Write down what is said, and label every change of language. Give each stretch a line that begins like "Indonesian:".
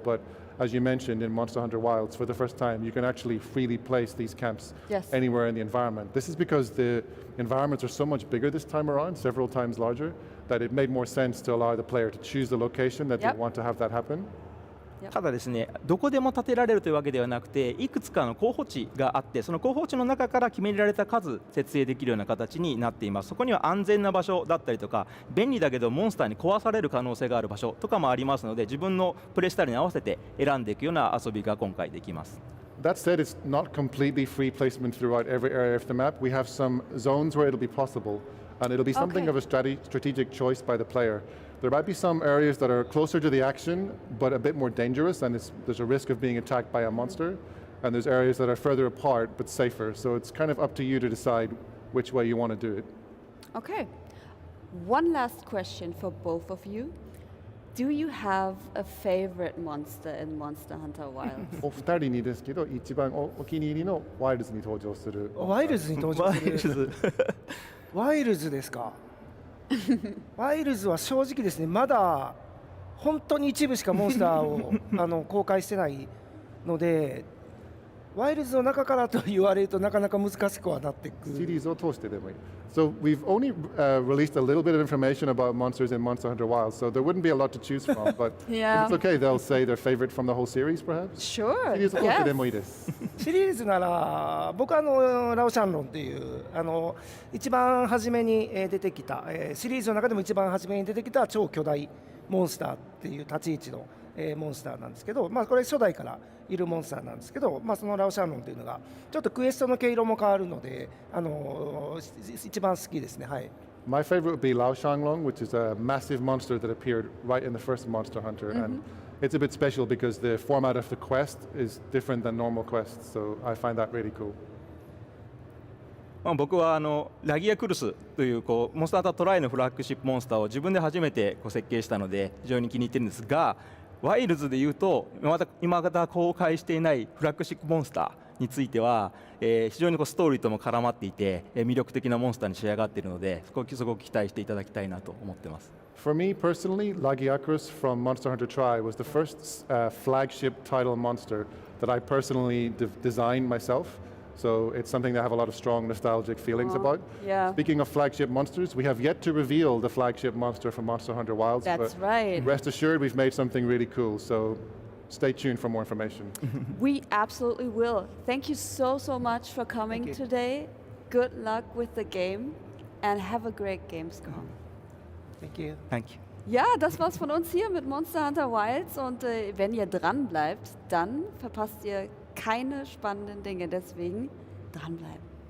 English: But as you mentioned in Monster Hunter Wilds, for the first time, you can actually freely place these camps anywhere in the environment. This is because the environments are so much bigger this time around, several times larger, that it made more sense to allow the player to choose the location that they want to have that happen.
Japanese: ただですね、どこでも建てられるというわけではなくて、いくつかの候補地があって、その候補地の中から決められた数設営できるような形になっています。そこには安全な場所だったりとか、便利だけどモンスターに壊される可能性がある場所とかもありますので、自分のプレイスタイルに合わせて選んでいくような遊びが今回できます。
English: That said, it's not completely free placement throughout every area of the map. We have some zones where it'll be possible, and it'll be something of a strategic choice by the player. There might be some areas that are closer to the action, but a bit more dangerous, and there's a risk of being attacked by a monster. And there's areas that are further apart, but safer. So it's kind of up to you to decide which way you want to do it. Okay. One last question for both of you. Do you have a favorite monster in Monster Hunter Wilds?
Japanese: お二人にですけど、一番お気に入りのワイルズに登場する。ワイルズに登場する。ワイルズですか。ワイルズは正直ですね、まだ本当に一部しかモンスターを公開してないので、ワイルズの中からと言われるとなかなか難しくはなってくる。シリーズを通してでもいい。
English: So we've only released a little bit of information about monsters in Monster Hunter Wilds, so there wouldn't be a lot to choose from, but Yeah. if it's okay, they'll say their favorite from the whole series, perhaps? Sure.
Japanese: シリーズを通してでもいいです。シリーズなら僕はラオシャンロンっていう一番初めに出てきた、シリーズの中でも一番初めに出てきた超巨大モンスターっていう立ち位置の、モンスターなんですけど、まあ、これ初代からいるモンスターなんですけど、まあ、そのラオシャンロンっていうのがちょっとクエストの毛色も変わるので、一番好きですね。はい。
English: My favorite would be Lao Shanglong, which is a massive monster that appeared right in the first Monster Hunter, and it's a bit special because the format of the quest is different than normal quests, so I find that really cool.
Japanese: 僕はラギアクルスというモンスターハンタートライのフラッグシップモンスターを自分で初めて設計したので非常に気に入ってるんですが、ワイルズでいうと今まだ公開していないフラッグシップモンスターについては、非常にストーリーとも絡まっていて、魅力的なモンスターに仕上がっているので、すごく期待していただきたいなと思ってます。
English: For me personally, Lagiacrus from Monster Hunter Tri was the first flagship title monster that I personally designed myself. So it's something that I have a lot of strong nostalgic feelings about. Yeah. Speaking of flagship monsters, we have yet to reveal the flagship monster from Monster Hunter Wilds. That's but right. Rest assured, we've made something really cool. So stay tuned for more information. We absolutely will. Thank you so much for coming today. Good luck with the game and have a great gamescom. Thank you. Thank you.
German: Ja, das war's von uns hier mit Monster Hunter Wilds und wenn ihr dran bleibt, dann verpasst ihr keine spannenden Dinge, deswegen dranbleiben.